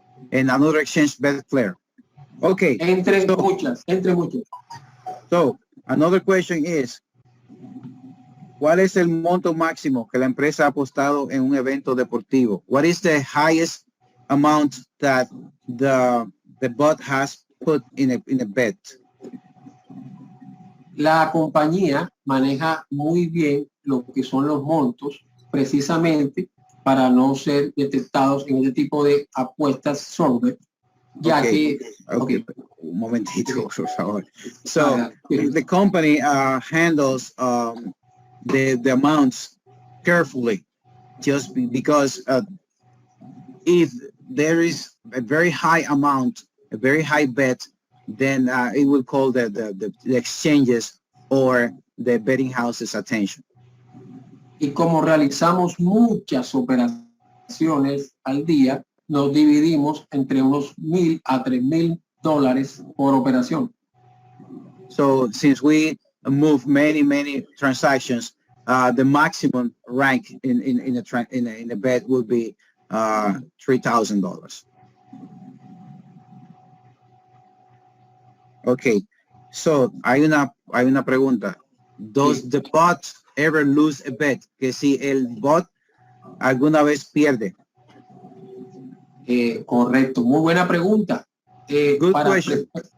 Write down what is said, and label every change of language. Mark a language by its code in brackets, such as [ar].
[en] and another exchange, Betfair. Okay, [es] Entre muchas. [en] so another question is, [es] ¿cuál es el monto máximo que la empresa ha apostado en un evento deportivo? [en] What is the highest amount that the bot has put in a bet? [es] La compañía maneja muy bien lo que son los montos, precisamente para no ser detectados en este tipo de apuestas sobre, ya Okay. que... Okay. Un momentito, por favor. [en] So the company handles the amounts carefully, just because if there is a very high amount, a very high bet, then it will call the exchanges or the betting houses attention. [es] Y como realizamos muchas operaciones al día, nos dividimos entre unos $1,000 a $3,000 por operación. [en] So since we move many transactions, the maximum rank in a bet will be $3,000. Okay, so [es] hay una pregunta. [en] Does the bot ever lose a bet? [es] Que si el bot alguna vez pierde. Correcto, muy buena pregunta. [en] Good question.